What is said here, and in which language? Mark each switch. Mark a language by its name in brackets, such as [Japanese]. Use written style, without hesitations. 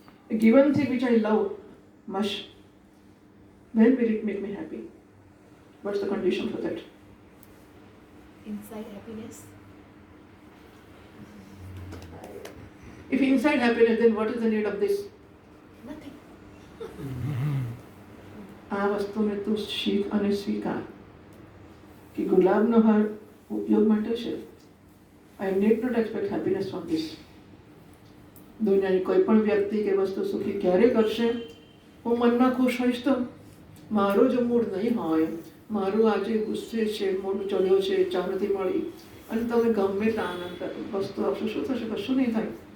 [English] A given thing which I love much, when will it make me happy? What's the condition for that? Inside happiness. If inside happiness, then what is the need of this? Nothing. [Gujarati] આ વસ્તુને તું શીખ અને સ્વીકાર કે ગુલાબનો હાર ઉપયોગ માટે છે. [English] I need not expect happiness from this. [Gujarati] દુનિયાની કોઈ પણ વ્યક્તિ કે વસ્તુ સુખી ક્યારે કરશે? હું મનમાં ખુશ હોઈશ તો. મારો જો મૂડ નહીં હોય, મારું આજે ગુસ્સે છે, મૂડ ચડ્યો છે, ચા નથી મળી, અને તમે ગમે તે આનંદ વસ્તુ આપશો, શું થશે? કશું નહીં થાય.